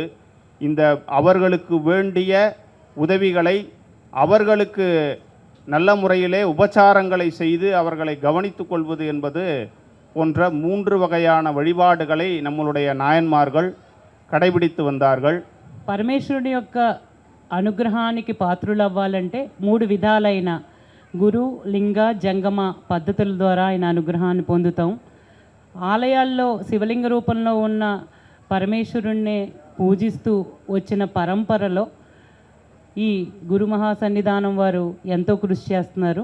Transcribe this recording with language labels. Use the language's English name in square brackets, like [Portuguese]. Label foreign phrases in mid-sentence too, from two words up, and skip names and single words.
[Tamil] இந்த அவர்களுக்கு வேண்டிய உதவிகளை, அவர்களுக்கு நல்ல முறையிலே உபச்சாரங்களை செய்து அவர்களை கவனித்து கொள்வது என்பது போன்ற 3 வகையான வழிபாடுகளை நம்மளுடைய நாயன்மார்கள் கடைபிடித்து வந்தார்கள். [Telugu] పరమేశ్వరుడి యొక్క అనుగ్రహానికి పాత్రులు అవ్వాలంటే 3 విధాలైన గురు, లింగ, జంగమ పద్ధతుల ద్వారా ఆయన అనుగ్రహాన్ని పొందుతాం. ఆలయాల్లో శివలింగ రూపంలో ఉన్న పరమేశ్వరుణ్ణి పూజిస్తూ వచ్చిన పరంపరలో ఈ గురు మహాసన్నిధానం వారు ఎంతో కృషి చేస్తున్నారు.